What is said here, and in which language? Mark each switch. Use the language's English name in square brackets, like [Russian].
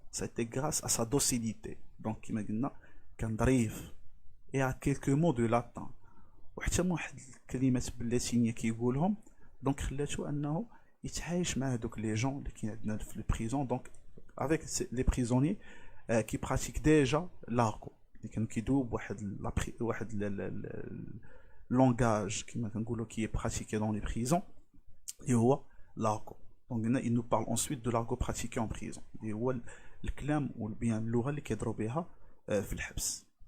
[French] Ça a été grâce à sa docilité. Donc [Arabic] كما قلنا كان ظريف [French] et à quelques mots de latin. [Arabic] وحتى واحد الكلمات باللاتينية كيقولهم دونك خلاتو أنه يتعايش مع هذوك [French] les gens [Arabic] اللي كاين عندنا في البريزون. [French] Donc avec les prisonniers qui pratiquent déjà l'argot qui double le langage qui est pratiqué dans les prisons et l'argot. Donc il nous parle ensuite de l'argot pratiqué en prison et الكلام ou bien [Arabic] اللغة اللي كيهضروا بها في الحبس.